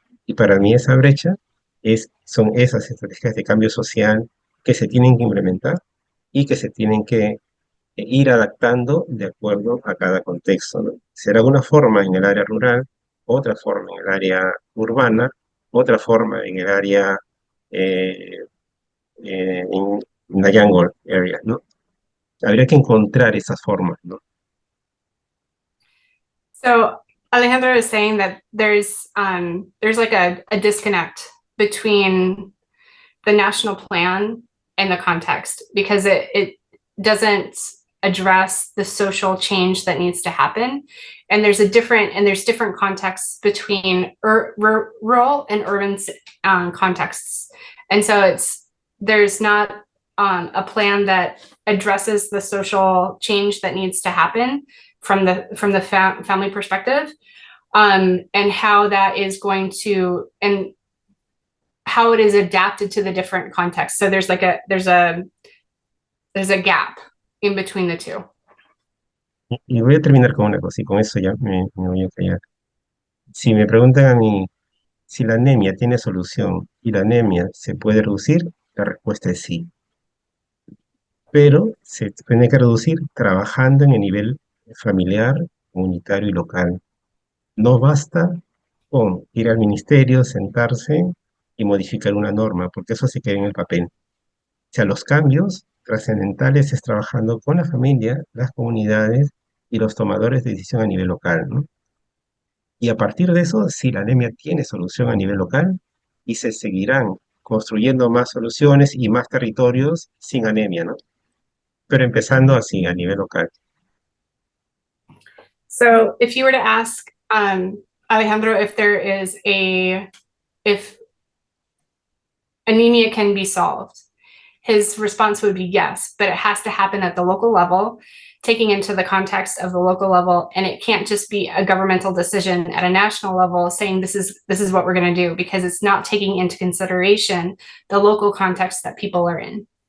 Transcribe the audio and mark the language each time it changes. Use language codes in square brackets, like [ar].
[es] Y para mí esa brecha son esas estrategias de cambio social que se tienen que implementar y que se tienen que ir adaptando de acuerdo a cada contexto, ¿no? Será una forma en el área rural, otra forma en el área urbana, otra forma en el área eh, en la [en] jungle area, [es] ¿no? Habría que encontrar esas formas, ¿no? [en] So Alejandro is saying that there's like a disconnect between the national plan and the context because it doesn't address the social change that needs to happen. And there's different contexts between rural and urban contexts. And so there's not a plan that addresses the social change that needs to happen from the family perspective, and how that is going to, and how it is adapted to the different contexts. So there's a gap in between the two. [es] Y voy a terminar con una cosa, y con eso ya me voy a callar. Si me preguntan a mí si la anemia tiene solución y la anemia se puede reducir, la respuesta es sí. Pero se tiene que reducir trabajando en el nivel familiar, comunitario y local. No basta con ir al ministerio, sentarse y modificar una norma, porque eso se queda en el papel. O sea, los cambios trascendentales es trabajando con la familia, las comunidades y los tomadores de decisión a nivel local, ¿no? Y a partir de eso, si la anemia tiene solución a nivel local, y se seguirán construyendo más soluciones y más territorios sin anemia, ¿no? Pero empezando así, a nivel local. [en] So if you were to ask Alejandro if anemia can be solved, his response would be yes, but it has to happen at the local level, taking into the context of the local level, and it can't just be a governmental decision at a national level saying this is what we're going to do, because it's not taking into consideration the local context that people are in.